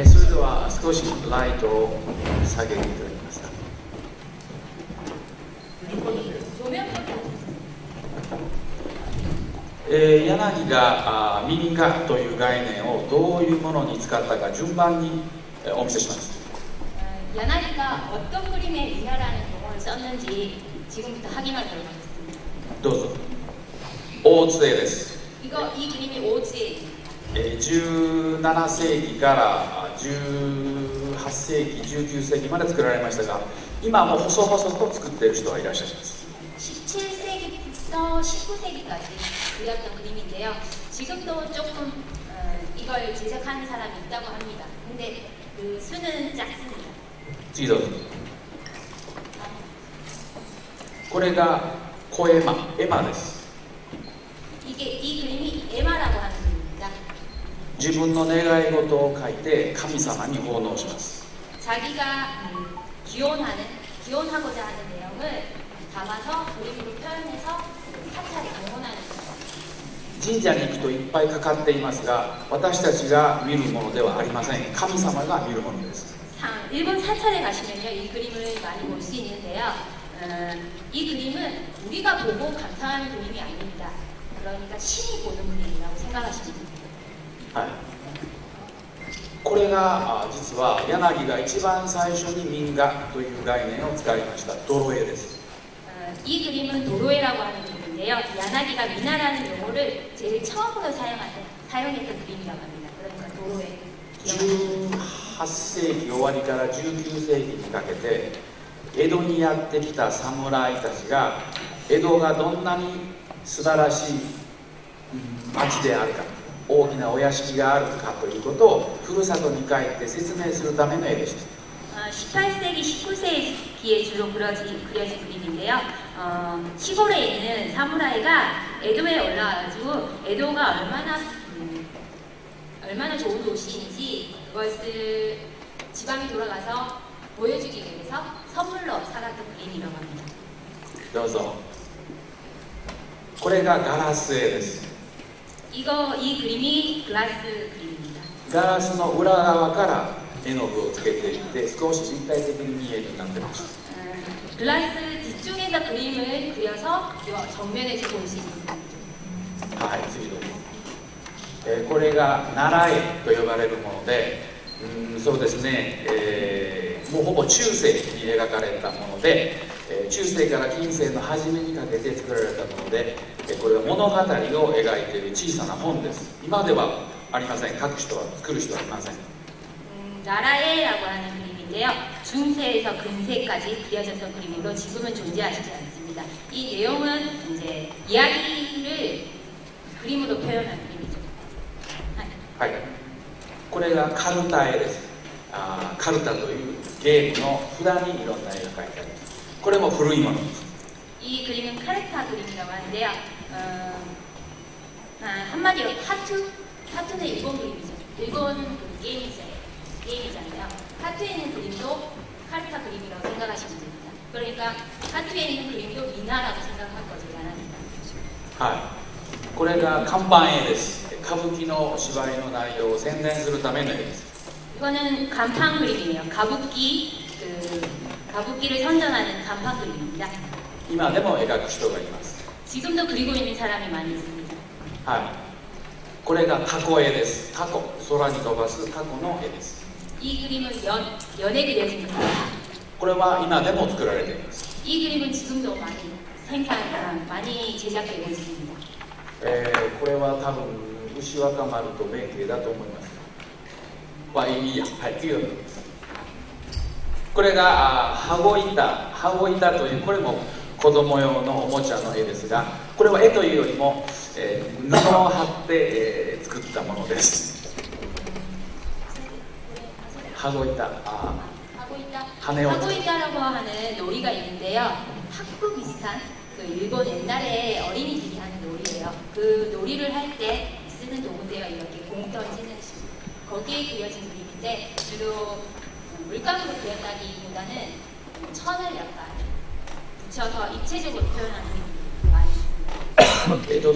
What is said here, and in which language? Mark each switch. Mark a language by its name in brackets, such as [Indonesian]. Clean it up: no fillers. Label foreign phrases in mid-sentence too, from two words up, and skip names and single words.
[Japanese] それでは少しライトを下げていただけますか。柳が民画という概念をどういうものに使ったか順番にお見せします。 [Korean] 야나기가 어떤 그림에 민화라는 용어를 썼는지 지금부터 확인하도록 하겠습니다. [Japanese] どうぞ。大津絵です。 [Korean] 이 그림이 오즈에입니다. [Japanese] 17 世紀から18世紀、19世紀まで作られましたが、今も細々と作っている人はいらっしゃいます。 [Korean] 17세기부터 19세기까지 그렸던 그림인데요. 지금도 조금 이걸 제작하는 사람이 있다고 합니다. 근데 그 수는 작습니다. [Japanese] 次どうぞ。これがコエマ、エマです。 [Korean] 이 그림이 에마라고 하는 그림입니다. [Japanese] 自分の願い事を書いて神様に奉納します。 [Korean] 자기가 기원하고자 하는 내용을 담아서 그림으로 표현해서 사찰에 공헌하는 거예요. [Japanese] 神社に行くといっぱいかかっていますが、私たちが見るものではありません。神様が見るものです。 [Korean] 일본 사찰에 가시면요, 이 그림을 많이 볼 수 있는데요. 이 그림은 우리가 보고 감상하는 그림이 아닙니다. 그러니까 신이 보는 그림이라고 생각하시면 됩니다. [Japanese] はい。これが実は柳が一番最初に民画という概念を使いました泥絵です。 [Korean] 이 그림은 도로에라고 하는 그림인데요. 야나기가 미나라는 용어를 제일 처음으로 사용했던 그림이라고 합니다. 그러니까 도로에. [Japanese] 8 世紀終わりから19世紀にかけて江戸にやってきた侍たちが江戸がどんなに素晴らしい町であるか、大きなお屋敷があるかということをふるさとに帰って説明するための絵でした。 [Korean] 18세기, 19세기에 주로 그려진 그림인데요. 시골에 있는 사무라이가 에도에 올라와가지고 에도가 얼마나 좋은 도시인지 그것을 지방에 돌아가서 보여주기 위해서 선물로 사갔던 그림이라고 합니다. [Japanese] どうぞ。これがガラス絵です。 [Korean] 이 그림이 글라스 그림입니다. [Japanese] ガラスの裏側から絵の具をつけていって少し立体的に見えるようになってます。 [Korean] 글라스 뒤쪽에서 그림을 그려서 정면에서 볼 수 있는 그림이죠. [Japanese] はい、次どうぞ。これが奈良絵と呼ばれるもので、そうですね、もうほぼ中世に描かれたもので、中世から近世の初めにかけて作られたもので、これは物語を描いている小さな本です。今ではありません。書く人は作る人はいません。 [Korean] 나라에라고 하는 그림인데요. 중세에서 근세까지 그려졌던 그림으로 지금은 존재하지 않습니다. 이 내용은 이제 이야기를 그림으로 표현한 그림이죠. [Japanese] はい、これがカルタ絵です。カルタというゲームの札にいろんな絵が描いてあります。これも古いものです。 [Korean] 이 그림은 카르타 그림이라고 하는데요. 한마디로 타투는 일본 그림이죠. 일본 그 게임이잖아요. 타투에 있는 그림도 카르타 그림이라고 생각하시면 됩니다. 그러니까 타투에 있는 그림도 미나라고 생각한 거죠, 나라입니다. [Japanese] はい、これが看板絵です。歌舞伎の芝居の内容を宣伝するための絵です。 [Korean] 이거는 간판 그림이에요. 가부키를 선전하는 간판 그림입니다. [Japanese] 今でも描く人がいます。 [Korean] 지금도 그리고 있는 사람이 많이 있습니다. [Japanese] はい、これがタコ絵です。タコ、空に飛ばすタコの絵です。 [Korean] 이 그림은 연에 그려진 그림입니다. [Japanese] これは今でも作られています。 [Korean] 이 그림은 지금도 많이 제작되고 있습니다. [Japanese] これは多分牛若丸と弁慶だと思います。いいや、はい、次のです。これが羽子板という、これも子供用のおもちゃの絵ですが、これは絵というよりも、布を貼って、作ったものです。羽子板、 [Korean] 하고이타라고 하는 놀이가 있는데요. 탁구 비슷한 그 일본 옛날에 어린이들이 하는 놀이예요. 그 놀이를 할 때 쓰는 도구인데요. 이렇게 공 던지는 식. 거기에 그려진 그림인데 주로 물감으로 그렸다기보다는 천을 약간 붙여서 입체적으로 표현하는 그림이 많이 있습니다.